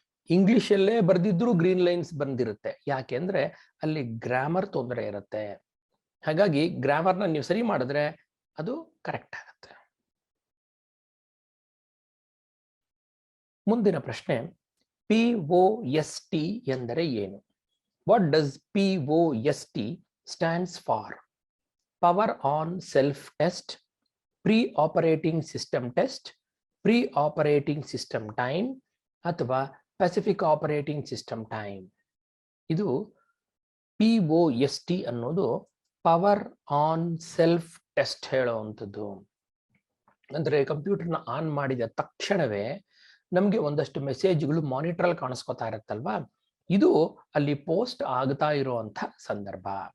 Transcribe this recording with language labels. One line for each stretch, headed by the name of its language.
Kannada: ಇಂಗ್ಲಿಷಲ್ಲೇ ಬರ್ದಿದ್ರು green lines ಬಂದಿರುತ್ತೆ. ಯಾಕೆಂದ್ರೆ ಅಲ್ಲಿ ಗ್ರಾಮರ್ ತೊಂದರೆ ಇರುತ್ತೆ. ಹಾಗಾಗಿ ಗ್ರಾಮರ್ನ ನೀವು ಸರಿ ಮಾಡಿದ್ರೆ ಅದು ಕರೆಕ್ಟ್ ಆಗುತ್ತೆ. ಮುಂದಿನ ಪ್ರಶ್ನೆ, POST ಎಂದರೆ ಏನು?
English: What does POST stands for? Power on self test, pre-operating system test, pre-operating system time ಅಥವಾ Pacific operating system time.
Kannada: ಇದು POST ಅನ್ನೋದು ಪವರ್ ಆನ್ ಸೆಲ್ಫ್ ಟೆಸ್ಟ್ ಹೇಳುವಂಥದ್ದು. ಅಂದ್ರೆ ಕಂಪ್ಯೂಟರ್ನ ಆನ್ ಮಾಡಿದ ತಕ್ಷಣವೇ ನಮ್ಗೆ ಒಂದಷ್ಟು ಮೆಸೇಜ್ಗಳು ಮಾನಿಟರ್ ಅಲ್ಲಿ ಕಾಣಿಸ್ಕೊತಾ ಇರುತ್ತಲ್ವಾ, ಇದು ಅಲ್ಲಿ ಪೋಸ್ಟ್ ಆಗ್ತಾ ಇರುವಂತ ಸಂದರ್ಭ.